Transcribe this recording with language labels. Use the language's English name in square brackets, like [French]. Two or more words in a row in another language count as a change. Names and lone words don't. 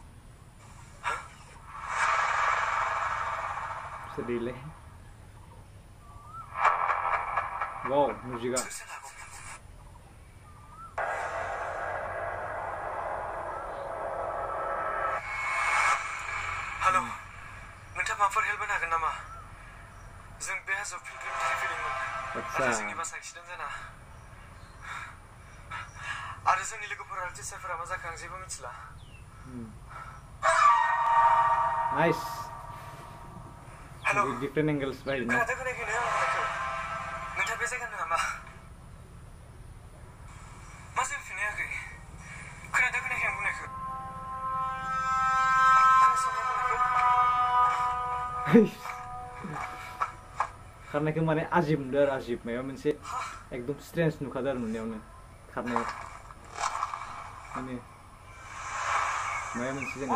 [Indonesian] sedih. Wow, musiga. Halo, [Bodo] nोंथाङा माबाफोर हेल्प होनो हागोन नामा? जों बे हाजोआव फिल्म थाखाय फैदोंमोन, नाथाय जोंनि बासआ एक्सिडेन्ट जाना आरो जोंनि लोगोफोर आरो टिचारफोरा मा जाखो आं जेबो मिथिला। [English] Nice. Hello. With different angles, right? [Bodo] खोनादों खोनायाखैनो आं बुंनायखौ? नोंथाङा बे जायगानि नामा? मा जेबो फिनायाखै? खोनादों खोनायाखै आं बुंनायखौ? खोनासंनो बुंनायखौ? खारनायखौ आजिब नुदों आरो आजिब माबा मोनसे एकदम स्ट्रेन्ज नुखादों आरो नुनायावनो खारनायाव माबा मोनसे जेनेबा